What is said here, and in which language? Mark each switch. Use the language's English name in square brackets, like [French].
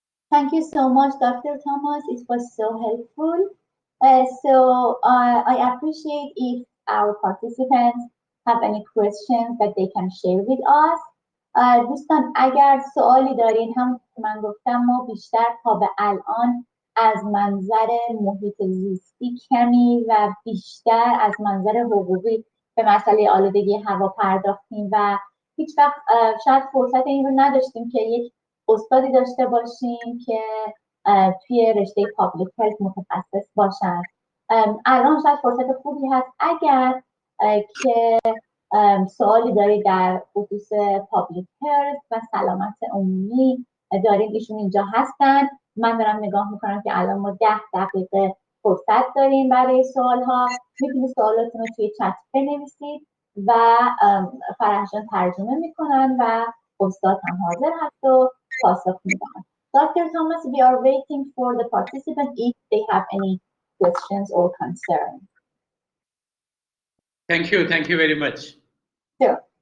[English] Thank you so much, Dr. Thomas. It was so helpful. I appreciate if our participants have any questions that they can share with us. [Persian] دوستان اگر سوالی دارین، هم من گفتم ما بیشتر تا به الان از منظر محیط زیستی کمی و بیشتر از منظر حقوقی به مسئله آلودگی هوا پرداختیم و هیچ وقت شاید فرصت این رو نداشتیم که یک استادی داشته باشیم که توی رشته پابلیک هلت متخصص باشن. الان شاید فرصت خوبی هست اگر که سوالی دارید در خصوص پابلیک هلت و سلامت عمومی دارید، ایشون اینجا هستن. من دارم نگاه میکنم که الان ما 10 دقیقه فرصت داریم برای سوالها. میتونید سوالاتون رو توی چت بنویسید و فرح جان ترجمه میکنن و استاد هم حاضر هست و پاسخ میدن. [English] Dr. Thomas, we are waiting for the participants if they have any questions or concerns. Thank you very much. Sure.